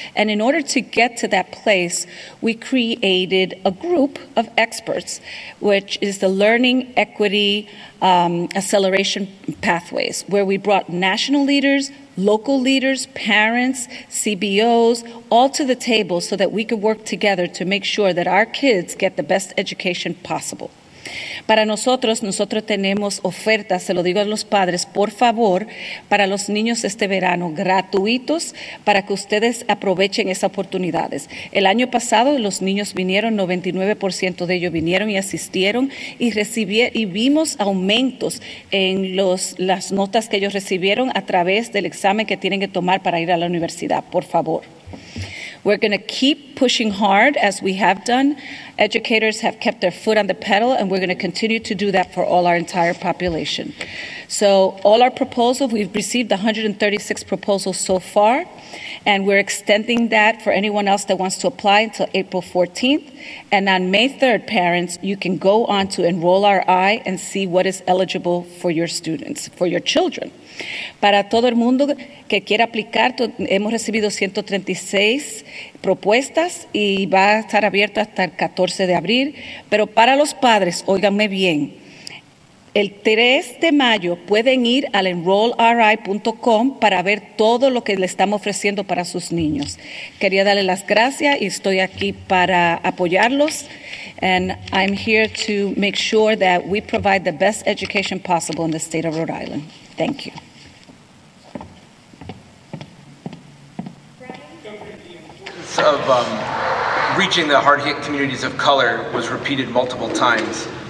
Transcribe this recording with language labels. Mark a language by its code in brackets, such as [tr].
[en] And in order to get to that place, we created a group of experts, which is the Learning Equity Acceleration Pathways, where we brought national leaders, local leaders, parents, CBOs, all to the table so that we could work together to make sure that our kids get the best education possible. [es] Para nosotros tenemos ofertas, se lo digo a los padres, por favor, para los niños este verano, gratuitos, para que ustedes aprovechen esas oportunidades. El año pasado los niños vinieron, 99% de ellos vinieron y asistieron y vimos aumentos en las notas que ellos recibieron a través del examen que tienen que tomar para ir a la universidad, por favor. [en] We're going to keep pushing hard as we have done. Educators have kept their foot on the pedal, and we're going to continue to do that for all our entire population. So all our proposals, we've received 136 proposals so far, and we're extending that for anyone else that wants to apply until April 14th. And on May 3rd, parents, you can go on to Enroll RI and see what is eligible for your students, for your children. [es] Para todo el mundo que quiera aplicar, hemos recibido 136 propuestas y va a estar abierto hasta el 14 de abril. Pero para los padres, óiganme bien, el 3 de mayo pueden ir al enrollri.com para ver todo lo que le estamos ofreciendo para sus niños. Quería darle las gracias y estoy aquí para apoyarlos. [en] And I'm here to make sure that we provide the best education possible in the state of Rhode Island. Thank you. Of reaching the hard-hit communities of color was repeated multiple times.